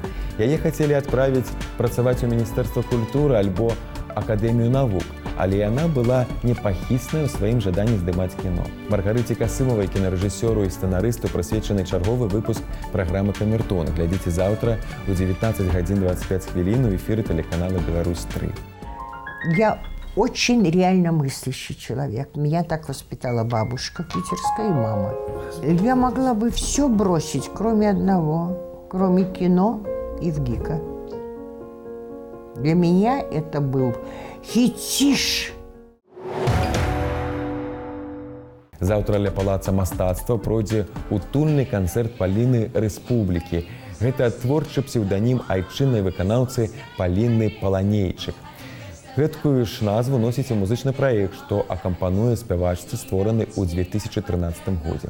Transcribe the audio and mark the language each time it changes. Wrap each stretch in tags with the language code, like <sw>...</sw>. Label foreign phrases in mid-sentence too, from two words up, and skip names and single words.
<be>Яе хацелі адправіць працаваць у Міністэрства культуры альбо Акадэмію навук, але яна была непахісная ў сваім жаданні здымаць кіно. Маргарыце Касымавай, кінарэжысёру і сцэнарысту, прысвечаны чарговы выпуск праграмы «Камертон». Глядзіце заўтра ў 19:25 у эфіры тэлеканала «Беларусь-3».</be> <ru>Я очень реально мыслящий человек. Меня так воспитала бабушка питерская и мама. Я могла бы все бросить, кроме одного, кроме кино и ВГИКа. Для меня это был фетиш.</ru> <be>Заўтра ля палаца мастацтва пройдзе утульны канцэрт Паліны Рэспублікі. Гэта творчы псеўданім айчыннай выканаўцы Паліны Паланейчык. Гэткую ж назву носіць і музычны праект, што акампануе спявачцы, створаны ў 2013 годзе.</be>